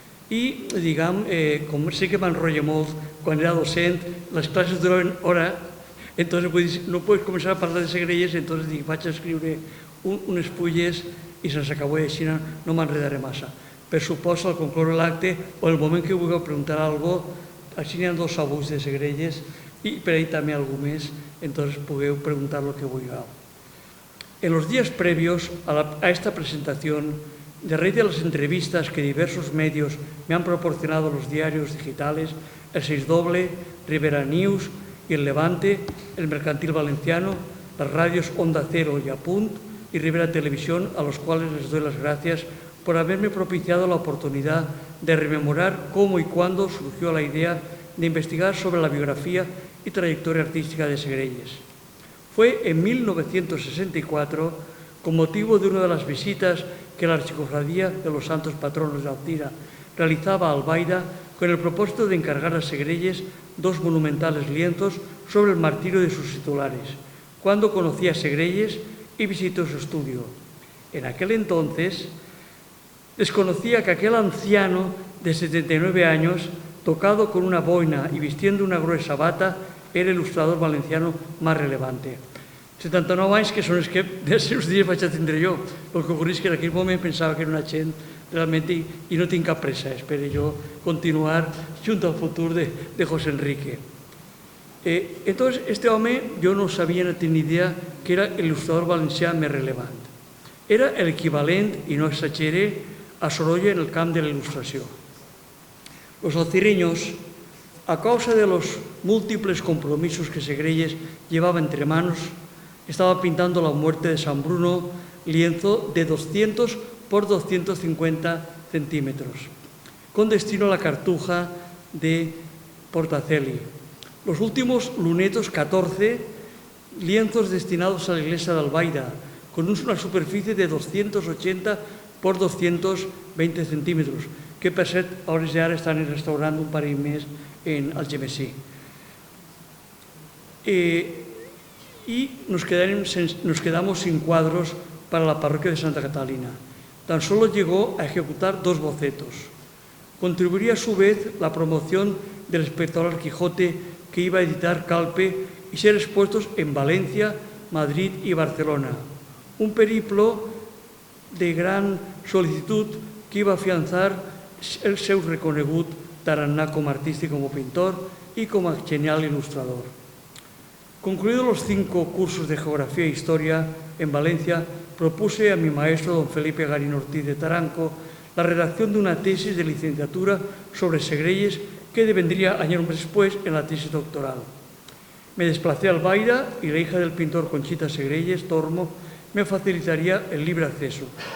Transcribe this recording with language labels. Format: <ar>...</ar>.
<ca>I, diguem, com sé que m'enrotlla molt, quan era docent, les classes duraven hora,</ca> <es>entonces no puedes</es> <ca>començar a parlar de Segrelles, entonces dic, vaig a escriure unes fulles i se'ns acabó així, no m'enredaré massa. Per suposo, al concloure l'acte, o el moment que vulgueu preguntar alguna cosa, així n'hi ha 2 abusos de Segrelles i per ahí també algú més, entonces pugueu preguntar lo que vulgueu.</ca> <es>En los días previos a esta presentación, de raíz de las entrevistas que diversos medios me han proporcionado los diarios digitales, el 6 Doble, Rivera News y el Levante, el Mercantil Valenciano, las radios Onda Cero y Apunt y Rivera Televisión, a los cuales les doy las gracias por haberme propiciado la oportunidad de rememorar cómo y cuándo surgió la idea de investigar sobre la biografía y trayectoria artística de Segrelles. Fue en 1964, con motivo de una de las visitas que la Archicofradía de los Santos Patronos de Alcira realizaba a Albaida, con el propósito de encargar a Segrelles 2 monumentales lienzos sobre el martirio de sus titulares, cuando conocí a Segrelles y visitó su estudio. En aquel entonces desconocía que aquel anciano de 79 años, tocado con una boina y vistiendo una gruesa bata, era el il·lustrador valenciano más relevante.</es> <ca>79 anys que són els que dels seus dies vaig a tindre jo. El que ocorre és que en aquell moment pensava que era una gent realment i no tinc cap pressa. Espero jo continuar junt al futur de José Enrique.</ca> <es>Entonces, este home yo no sabía, no tenía idea que era</es> <ca>el il·lustrador valencià més relevant. Era el equivalent, i no exagere, a Sorolla en el camp de la il·lustració.</ca> <es>Los alcireños, a causa de los múltiples compromisos que Segrelles llevaba entre manos, estaba pintando la muerte de San Bruno, lienzo de 200 por 250 centímetros, con destino a la Cartuja de Portaceli. Los últimos lunetos 14, lienzos destinados a la iglesia de Albaida, con una superficie de 280 por 220 centímetros, que</es> <ca>per cert, a hores d'ara estan restaurant un parell més en Algemesí.</ca> <es>Y nos quedamos sin cuadros para la parroquia de Santa Catalina. Tan solo llegó a ejecutar 2 bocetos. Contribuiría a su vez la promoción del espectacular Quijote que iba a editar Calpe y ser expuestos en Valencia, Madrid y Barcelona. Un periplo de gran solicitud que iba a afianzar</es> <ca>el seu reconegut tarannà com a artista i com a pintor i com a genial il·lustrador.</ca> <es>Concluidos los 5 cursos de Geografía e Historia en Valencia, propuse a mi maestro, don Felipe Garín Ortiz de Taranco, la redacción de una tesis de licenciatura sobre Segrelles que devendría años después en la tesis doctoral. Me desplacé a Albaida y la hija del pintor Conchita Segrelles, Tormo, me facilitaría el libre acceso.</es>